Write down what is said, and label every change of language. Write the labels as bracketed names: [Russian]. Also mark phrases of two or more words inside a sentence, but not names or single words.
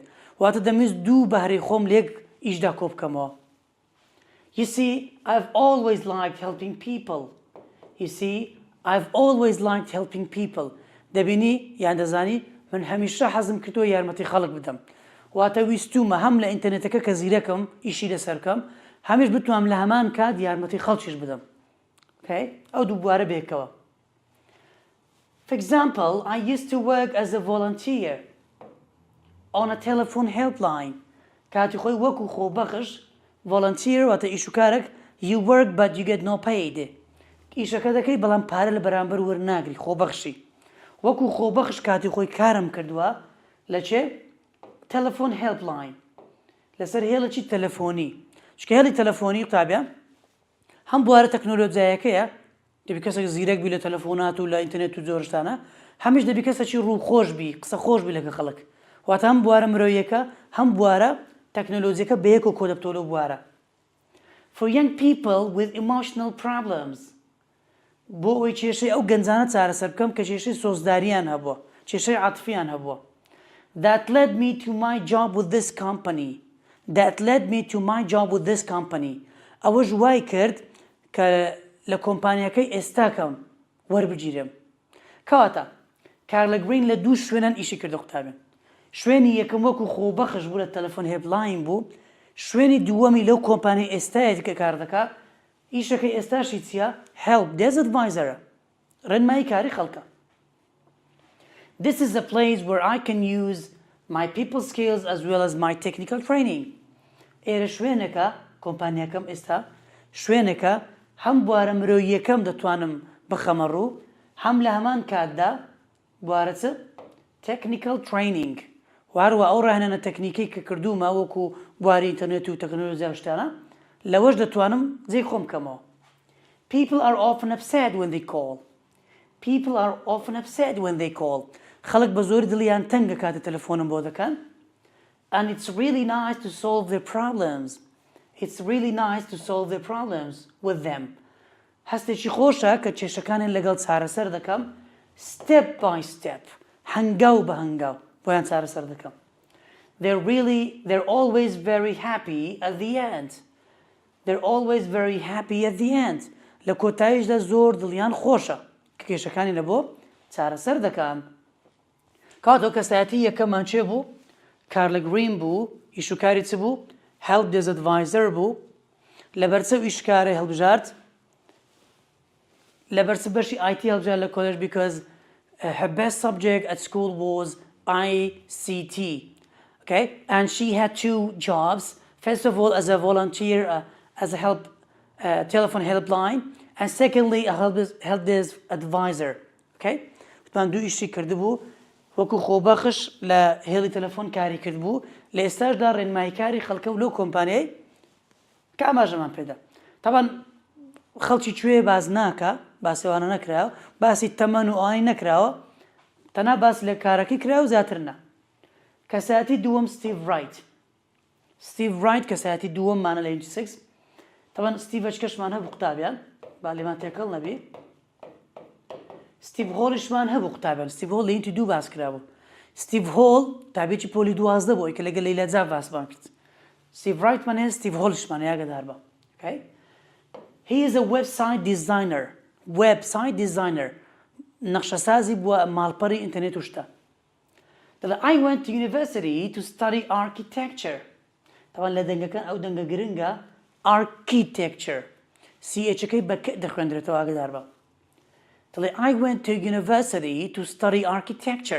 [Central Kurdish] واتە دەمویست دوو بەهرەی خۆم لێک ئیشدا کۆ بکەمەوە. [English] You see, I've always liked helping people. [Central Kurdish] دەبینی یان دەزانی من هەمیشە حەزم کردووە یارمەتی خەڵک بدەم. واتە ویستومە هەم لە ئینتەرنێتەکە کە زیرەکەم ئیشی لەسەرکەم هەمیش بتوانم لە هەمان کات یارمەتی خەڵکیش بدەم. ئەو دوو بوارە بێکەوە. [English] For example, I used to work as a volunteer on a telephone helpline. [Central Kurdish] کاتی خۆی وەکو خۆبەخش volunteer واتە ئیش و کارێک [English] you work but you get no paid. [Central Kurdish] ئیشەکە دەکەی بەڵام پارە لە بەرامبەر وەرناگری خۆبەخشی. وەکو خۆبەخش کاتی خۆی کارم کردووە لە چێ؟ تەلەفۆن هێلپلاین لەسەر هێڵێکی تەلەفۆنی. چونکە هێڵی تەلەفۆنی قوتابیان هەم بوارە تەکنۆلۆجیایەکەیە دەبی کەسێک زیرەک بی لە تەلەفۆنات و لە ئینتەرنێت و جۆرشتانە هەمیش دەبی کەسێکی ڕوو خۆش بی قسە خۆش بی لەگە خەڵک. واتە هەم بوارە مرۆیەکە هەم بوارە تەکنۆلۆجیەکە بەیەک و کۆ دەبتۆ لەو بوارە. [English] For young people with emotional problems [Central Kurdish] بۆ ئەوەی کێشەی ئەو گەنجانە چارەسەر بکەم کە کێشەی سۆزداریان هەبووە کێشەی عاتفیان هەبووە. [English] That led me to my job with this company. that led me to my job with this company. [Central Kurdish] ئەوەش وای کرد کە لە کۆمپانیەکەی ئێستاکەم وەربگیرم. کەواتە کارلە گرین لە دوو شوێنان ئیشی کردە قوتابن. شوێنی یەکەم وەکو خۆبەخش بوو لە تەلەفۆن هێڵبلاین بوو، شوێنی دووەمی لەو کۆمپانیای ئێستایەتی کە کار دەکات ئیشەکەی ئێستاشی چییە؟ [English] help desk advisor [Central Kurdish] ڕێنمایی کاری خەڵکە. [English] This is a place where I can use my people skills as well as my technical training. [Central Kurdish] ئێرە شوێنەکە کۆمپانیەکەم ئێستا شوێنەکە هەم بوارە مرۆییەکەم دەتوانم بخەمە ڕوو، هەم لە هەمان کاتدا بوارە چ [English] technical training [Central Kurdish] واروە ئەو ڕاهێنانە تەکنیکەی کە کردومە وەکو بواری ئینتەرنێت و تەکنۆلۆژیا شتانە لەوەش دەتوانم جێی خۆم بکەمەوە. [English] People are often upset when they call. People are often upset when they call. [Central Kurdish] خەڵک بە زۆری دڵیان تەنگە کاتە تەلەفۆنم بۆ دەکەن. [English] And it's really nice to solve their problems. It's really nice to solve their problems with them. [Central Kurdish] هەستێکی خۆشە کە کێشەکانیان لەگەڵ چارەسەر دەکەم [English] step by step [Central Kurdish] هەنگاو بە هەنگاو بۆیان چارەسەر دەکەم. [English] They're always very happy at the end. They're always very happy at the end. [Central Kurdish] لە کۆتاییشدا زۆر دڵیان خۆشە کە کێشەکانی لە بۆ چارەسەر دەکەم. کاتۆ کەسایەتی یەکەمان چێ بوو؟ کارلە گرین بوو، ئیشوکاری چ بوو؟ [English] help desk advisor [Central Kurdish] بوو، لەبەرچە ئیشکارە هەڵبژارد لەبەرچە بەشی IT هەڵبژارد لە کۆلێژ [English] because her best subject at school was ICT. Okay, and she had two jobs. First of all, as a volunteer, as a telephone helpline, and secondly, a help desk advisor. [Central Kurdish] Okay, طبعا دوو ئیشی کردبوو وەکو خۆبەخش لە هێڵی تەلەفۆن کاری کردبوو لە ئێستاشدا ڕێنماییکاری خەڵکە و لەو کۆمپانیای کە ئاماژەمان پێدا. طبعا خەڵکی کوێ باز ناکە، باسێوانە نەکراوە، باسی تەمەن و ئاین نەکراوە، تەنها باس لە کارەکەی کرا و زیاتر نا. کەسایەتی دووەم ستیڤ ڕایت. ستیڤ ڕایت کەسایەتی دووەممانە لە 6. طبعا ستیڤ کەشمان هەبوو قوتابیان با لێمان تێکەڵ نەبی. ستیڤ هۆڵیشمان هەبوو قوتابیان. ستیڤ هۆڵ لە ئینتی دوو باس کرابوو. ستیڤ هۆڵ تابێکی پۆلی 12 بووی کە لەگەڵ لەیلا جاڤ باسمان کرد. ستیڤ ڕایتمان هەیە، ستیڤ هۆڵیشمان ئاگادار بە. [English] Okay? He is a website designer. Website designer. [Central Kurdish] نەخشەسازی بووە ماڵپەڕی ئینتەرنێت و شتە. [English] I went to university to study architecture. [Central Kurdish] طبعا لە دەنگەکان ئەو دەنگە گرنگە architecture. CHەکەی بە کە دەخوێندرێتەوە ئاگادار بە. [English] I went to university to study architecture.